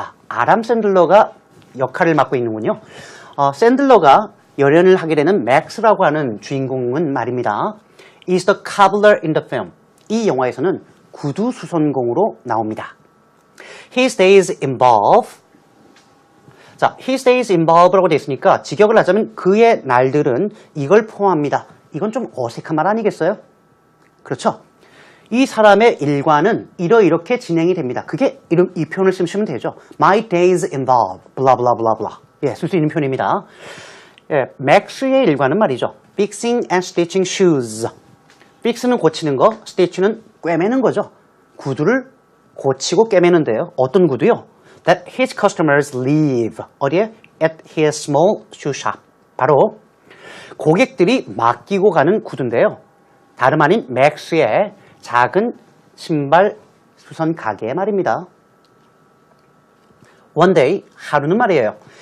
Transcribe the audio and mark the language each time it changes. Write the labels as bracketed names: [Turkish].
[Korean] 아담 샌들러가 역할을 맡고 있는군요. 샌들러가 열연을 하게 되는 맥스라고 하는 주인공은 말입니다. [English] is the cobbler in the film. [Korean] 이 영화에서는 구두 수선공으로 나옵니다. [English] His days involve. [Korean] 자, [English] his days involve [Korean] 라고 되어 있으니까 직역을 하자면 그의 날들은 이걸 포함합니다. 이건 좀 어색한 말 아니겠어요? 그렇죠? 이 사람의 일과는 이렇게 진행이 됩니다. 그게 이 표현을 쓰시면 되죠. [English] My days involve blah blah blah blah. [Korean] 쓸 수 있는 표현입니다. 맥스의 일과는 말이죠. [English] Fixing and stitching shoes. [Korean] fix는 고치는 거, stitch는 꿰매는 거죠. 구두를 고치고 꿰매는데요. 어떤 구두요? [English] That his customers leave. [Korean] 어디에? [English] At his small shoe shop. [Korean] 바로 고객들이 맡기고 가는 구두인데요. 다름 아닌 맥스의 작은 신발 수선 가게 말입니다. [English] One day, [Korean] 하루는 말이에요.